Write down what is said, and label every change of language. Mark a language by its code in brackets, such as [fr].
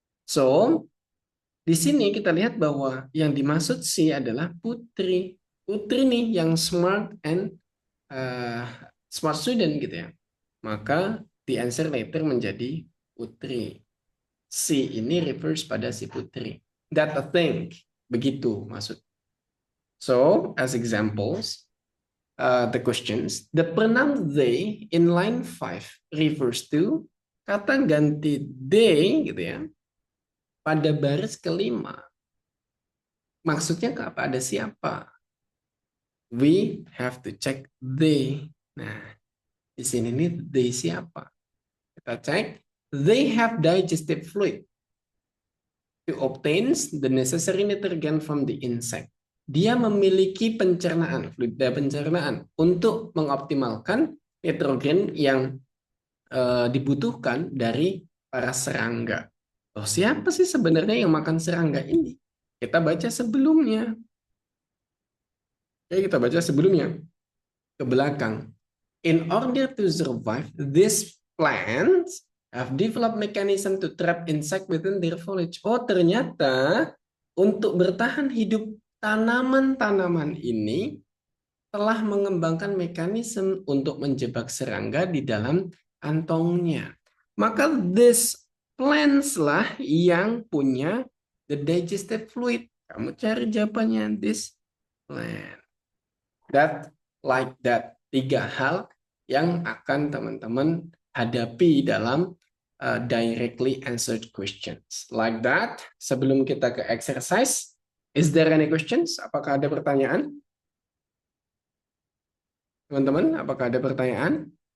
[id] So, di sini kita lihat bahwa yang dimaksud she adalah Putri. Putri nih yang [en] smart and smart student [id] gitu ya. Maka [en] the answer later menjadi Putri. [id] Si ini [en] refers [id] pada si Putri. [en] That a thing. [id] Begitu maksud. [en] So, as examples, the questions. The pronoun they in line 5 refers to [id] kata ganti [en] they [id] gitu ya. Pada baris kelima. Maksudnya kepada siapa? [en] We have to check they. [id] Nah, di sini nih they siapa? Kita cek. [en] They have digestive fluid to obtain the necessary nitrogen from the insect. [id] Dia memiliki pencernaan, fluida pencernaan untuk mengoptimalkan nitrogen yang dibutuhkan dari para serangga. Oh, siapa sih sebenarnya yang makan serangga ini? Kita baca sebelumnya. Oke, kita baca sebelumnya ke belakang. [en] In order to survive, these plants have developed mechanism to trap insect within their foliage. [id] Oh, ternyata untuk bertahan hidup tanaman-tanaman ini telah mengembangkan mekanisme untuk menjebak serangga di dalam kantongnya. [en] Maka this plants [id] lah yang punya [en] the digestive fluid. [id] Kamu cari jawabannya [en] this plant. That, like that. [id] 3 hal yang akan teman-teman hadapi dalam [en] directly answered questions. Like that. [id] Sebelum kita ke [en] exercise, is there any questions? [id] Apakah ada pertanyaan? Teman-teman, apakah ada pertanyaan?